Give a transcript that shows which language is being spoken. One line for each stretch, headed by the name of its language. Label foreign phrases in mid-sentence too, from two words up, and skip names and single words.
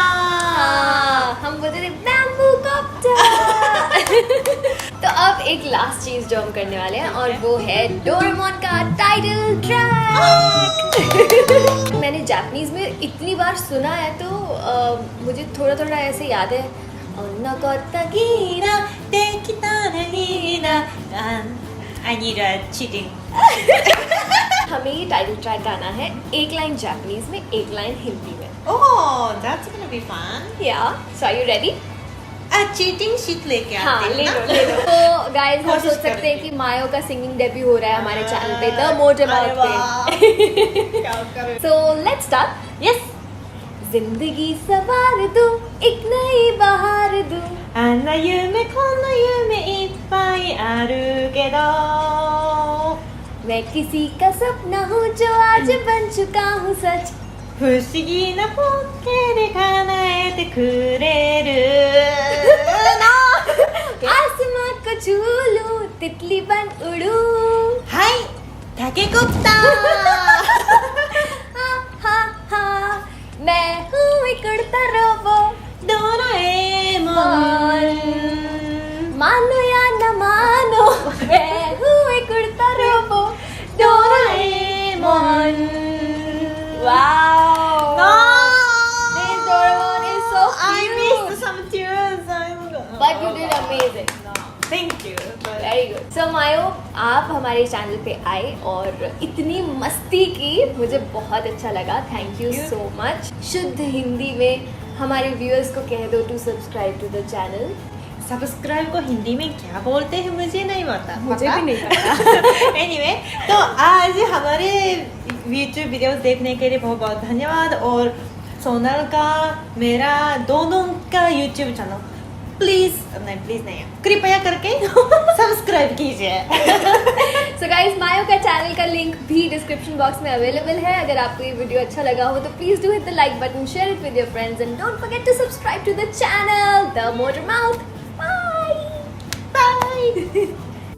Hindi: हम बोलते थे
English: bamboo copter.
Hindi: तो अब एक लास्ट चीज जो हम करने वाले हैं और वो है डोरेमोन का
English: title track.
Hindi: मैंने जापानीज में इतनी बार सुना है तो मुझे थोड़ा थोड़ा ऐसे याद है।
English: I need a cheating.
Hindi: हमें ये
English: title track
Hindi: गाना है, एक लाइन जापानीज में, एक लाइन हिंदी में।
English: Oh, that's gonna be fun. ya so are you ready? cheating sheet
Hindi: लेके हाँ, आते ले हैं लो ना? ले लो। तो गाइस हम कोशिश सोच सकते हैं करेंगे। कि मायो का
English: singing debut
Hindi: हो रहा है हमारे चैनल पे, द मोटिव अरे पे। क्या करें?
English: so let's start. Yes.
Hindi: जिंदगी सवार दूं, एक नई बहार दूं,
Japanese: あんな夢こんな夢いっぱいあるけど
Hindi: मैं किसी का सपना हूँ जो आज बन चुका हूँ सच।
Japanese: 不思議なポッケで叶えてくれる
Hindi: आसमां को छू लूं, तितली बन उड़ूं।
Japanese: はいタケコプター
Hindi: हा हा हा, मैं हूँ एक उड़ता रोबो।
Japanese: ドラえもん
Hindi: मानो या न मानो, मैं हूँ एक उड़ता रोबो,
Japanese: ドラえもん वाओ।
English: No! This Doraemon is so I cute. missed some tunes. But you did amazing. No, thank you. very good.
Hindi: सो मायो, आप हमारे चैनल पे आए और इतनी मस्ती की, मुझे बहुत अच्छा लगा।
English: thank you so much.
Hindi: शुद्ध हिंदी में हमारे व्यूअर्स को कह दो
English: to subscribe to the channel.
Hindi: सब्सक्राइब को हिंदी में क्या बोलते हैं मुझे नहीं पता। मुझे भी नहीं पता। एनीवे, तो आज हमारे यूट्यूब वीडियोस देखने के लिए बहुत बहुत धन्यवाद। और सोनल का, मेरा दोनों का यूट्यूब चैनल प्लीज नहीं, कृपया करके सब्सक्राइब कीजिए। सो गाइस, मायो का चैनल का लिंक भी
English: description box
Hindi: में अवेलेबल है। अगर आपको ये वीडियो अच्छा लगा हो तो
English: please do hit the like button, share it with your friends and don't forget to subscribe to the channel The Motor Mouth. bye bye.